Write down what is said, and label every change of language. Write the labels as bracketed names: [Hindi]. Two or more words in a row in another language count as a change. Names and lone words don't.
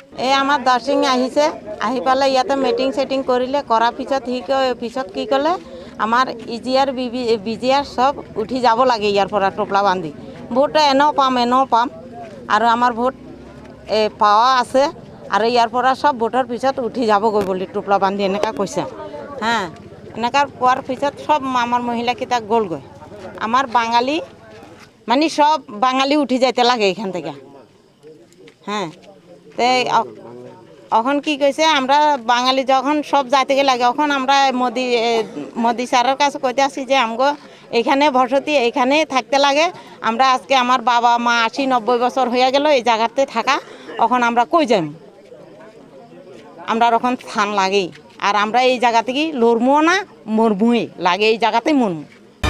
[Assamese] এই আমাৰ দৰসিং আহিছে আহি পেলাই ইয়াতে মিটিং চেটিং কৰিলে কৰাৰ পিছত কি ক'লে আমাৰ ইজিয়াৰ বিজিয়াৰ চব উঠি যাব লাগে ইয়াৰ পৰা টোপলা বান্ধি ভোট এনেও পাম আৰু আমাৰ ভোট পাৱা আছে আৰু ইয়াৰ পৰা চব ভোটৰ পিছত উঠি যাবগৈ বুলি টোপলা বান্ধি এনেকুৱা কৈছে হা এনেকুৱা পোৱাৰ পিছত চব আমাৰ মহিলাকেইটা গ'লগৈ আমাৰ বাঙালী মানে [Bangla] সব বাঙালি উঠি যাইতে লাগে এখান থেকে হ্যাঁ তো এখন কি কইছে আমরা বাঙালি যখন সব যাইতে লাগে এখন আমরা মোদি স্যারের কাছে কইতে আসি যে আমগো এখানে বসতি এখানে থাকতে লাগে আমরা আজকে আমার বাবা মা 80-90 বছর হয়ে গেল এই জায়গাতে থাকা এখন আমরা কই যাই আমরা এখন স্থান লাগেই আর আমরা এই জায়গা থেকে লড়মো না মরবুই লাগে এই জায়গাতে মরমু